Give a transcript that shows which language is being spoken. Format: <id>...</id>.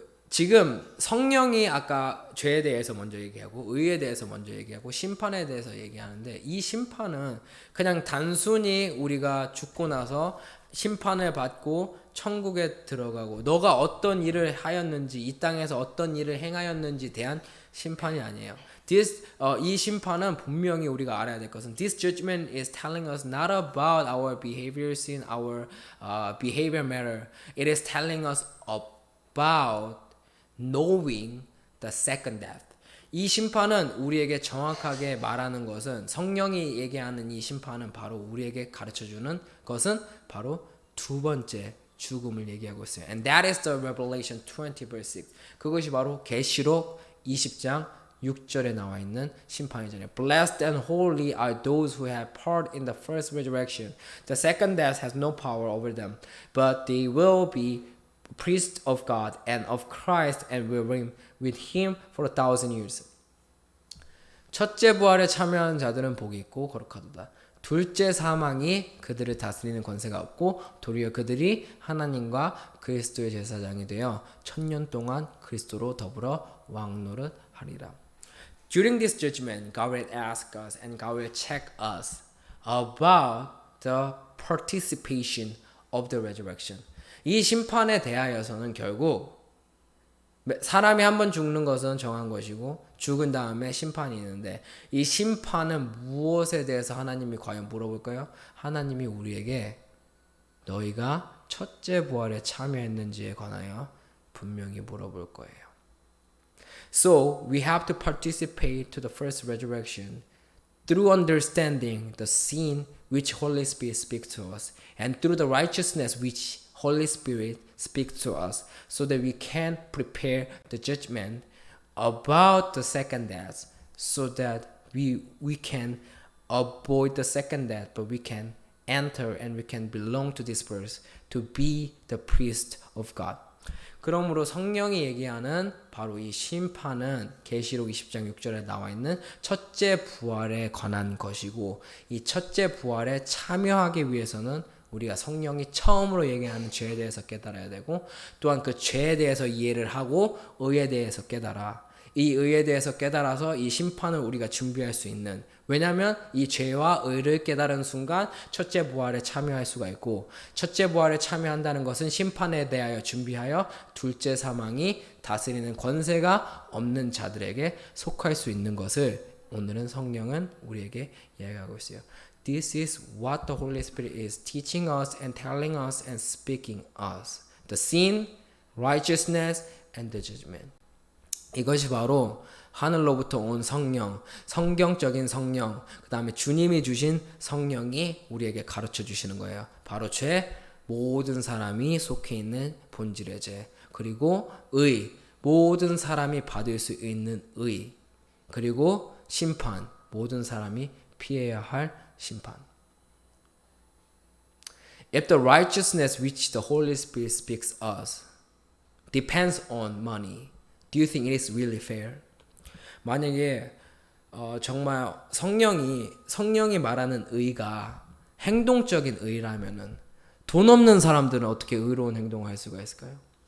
<ko>지금 성령이 아까 죄에 대해서 먼저 얘기하고 의에 대해서 먼저 얘기하고 심판에 대해서 얘기하는데 이 심판은 그냥 단순히 우리가 죽고 나서 심판을 받고 천국에 들어가고 너가 어떤 일을 하였는지 이 땅에서 어떤 일을 행하였는지 대한 심판이 아니에요. 이 심판은 분명히 우리가 알아야 될 것은</ko> <en>This judgment is telling us not about our behaviors in our behavior matter. It is telling us about knowing the second death.</en> <ko>이 심판은 우리에게 정확하게 말하는 것은 성령이 얘기하는 이 심판은 바로 우리에게 가르쳐주는 것은 바로 두 번째 죽음을 얘기하고 있어요.</ko> <en>And that is the Revelation 20 verse 6.</en> <ko>그것이 바로 계시록 20장 6절에 나와 있는 심판이잖아요.</ko> <en>Blessed and holy are those who have part in the first resurrection. The second death has no power over them, but they will be priests of God and of Christ and will reign with him for 1,000 years.</en> <ko>첫째 부활에 참여한 자들은 복이 있고 거룩하도다. 둘째 사망이 그들을 다스리는 권세가 없고 도리어 그들이 하나님과 그리스도의 제사장이 되어 1000년 동안 그리스도로 더불어 왕노릇하리라.</ko> <en>During this judgment, God will ask us and God will check us about the participation of the resurrection.</en> <ko>이 심판에 대하여서는 결국 사람이 한 번 죽는 것은 정한 것이고 죽은 다음에 심판이 있는데 이 심판은 무엇에 대해서 하나님이 과연 물어볼까요? 하나님이 우리에게 너희가 첫째 부활에 참여했는지에 관하여 분명히 물어볼 거예요.</ko> <en>So we have to participate to the first resurrection through understanding the sin which Holy Spirit speaks to us and through the righteousness which Holy Spirit speaks to us so that we can prepare the judgment about the second death so that we can avoid the second death but we can enter and we can belong to this verse to be the priest of God.</en> <ko>그러므로 성령이 얘기하는 바로 이 심판은 계시록 20장 6절에 나와 있는 첫째 부활에 관한 것이고 이 첫째 부활에 참여하기 위해서는 우리가 성령이 처음으로 얘기하는 죄에 대해서 깨달아야 되고 또한 그 죄에 대해서 이해를 하고 의에 대해서 깨달아. 이 의에 대해서 깨달아서 이 심판을 우리가 준비할 수 있는 왜냐하면 이 죄와 의를 깨달은 순간 첫째 부활에 참여할 수가 있고 첫째 부활에 참여한다는 것은 심판에 대하여 준비하여 둘째 사망이 다스리는 권세가 없는 자들에게 속할 수 있는 것을 오늘은 성령은 우리에게 이야기하고 있어요.</ko> <en>This is what the Holy Spirit is teaching us and telling us and speaking us. The sin, righteousness, and the judgment.</en> <ko>이것이 바로 하늘로부터 온 성령, 성경적인 성령, 그 다음에 주님이 주신 성령이 우리에게 가르쳐 주시는 거예요. 바로 죄, 모든 사람이 속해 있는 본질의 죄, 그리고 의, 모든 사람이 받을 수 있는 의, 그리고 심판, 모든 사람이 피해야 할 심판.</ko> <en>If the righteousness which the Holy Spirit speaks us depends on money, do you think it is really fair?</en> <ko>만약에 정말 성령이 말하는 의가 행동적인 의라면은 돈 없는 사람들은 어떻게 의로운 행동을 할 수가 있을까요?</ko>